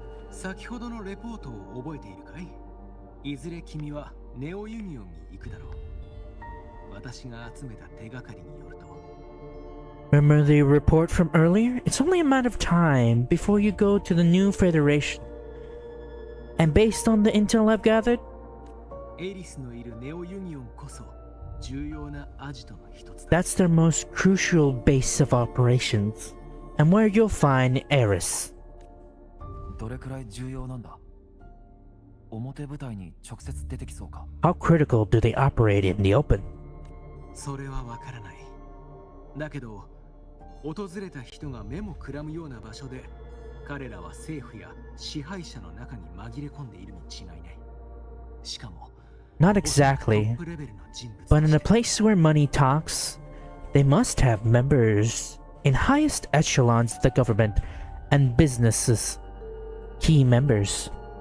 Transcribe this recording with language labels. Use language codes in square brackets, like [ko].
[ja] 先ほどのレポートを覚えているかい？いずれ君はネオユニオンに行くだろう。私が集めた手がかりによると。 [en] Remember the report from earlier? It's only a matter of time before you go to the new Federation. And based on the intel I've gathered, [ja] エリスのいるネオユニオンこそ重要なアジトの一つだ。 [en] that's their most crucial base of operations, and where you'll find Eris. [ja] どれくらい重要なんだ？表舞台に直接出てきそうか？ [en] How critical do they operate in the open? [ja] それはわからない。だけど、訪れた人が目もくらむような場所で、彼らは政府や支配者の中に紛れ込んでいるに違いない。しかも、 [en] Not exactly, but in a place where money talks, they must have members in highest echelons of the government and businesses. Key members.